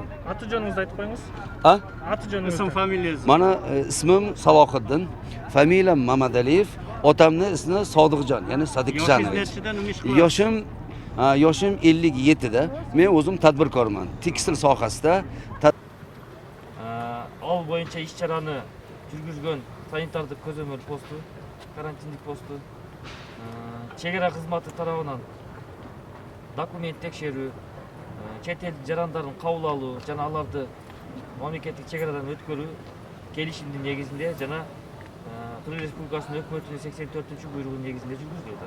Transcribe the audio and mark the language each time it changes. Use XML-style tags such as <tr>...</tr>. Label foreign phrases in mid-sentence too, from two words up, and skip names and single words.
<uz>Atijoningizni aytib qo'yingiz. Ha? Atijoningiz, ism familiyangiz. Mana ismim Salohiddin, familiyam Mamadaliyev, otamning ismi Sodiqjon, ya'ni Sadiqjonovich. Yoshim 57 da. Men o'zim tadbirkorman. Tekstil sohasida</uz> <ky>Ал боюнча иш-чараны жүргүзгөн санитардык көзөмөл посту, карантиндик посту, чегара кызматы тарабынан документ текшерүү, чет эл жарандарын кабыл алуу жана аларды мамлекеттик чегарадан өткөрүү келишимдин негизинде жана Кыргыз Республикасынын өкмөтүнүн 84-буйругунун негизинде жүргүзүлөт.</ky>